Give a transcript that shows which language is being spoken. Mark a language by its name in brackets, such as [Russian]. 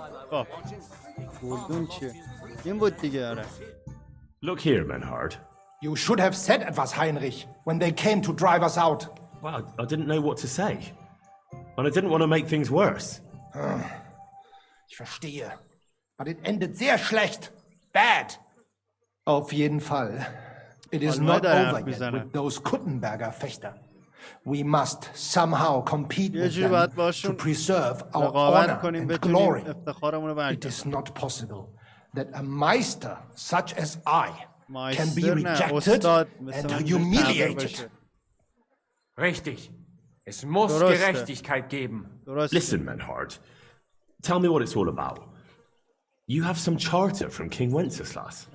[Persian] خب گلدون چیه؟ این بود دیگه آره. [English] Look here, Menhard. You should have said [German] etwas, [English] Heinrich, when they came to drive us out. Well, I didn't know what to say. And I didn't want to make things worse. [German] Ich verstehe. [English] But it ended [German] sehr schlecht. [English] Bad. [German] Auf jeden Fall. [English] It is not over yet with those Kuttenberger Fechter. We must somehow compete with them to preserve our honor and glory. It is not possible that a Meister such as I can be rejected and humiliated. [German] Richtig. Es muss Gerechtigkeit geben. [English] Listen, Menhard. Tell me what it's all about. You have some charter from King Wenceslas.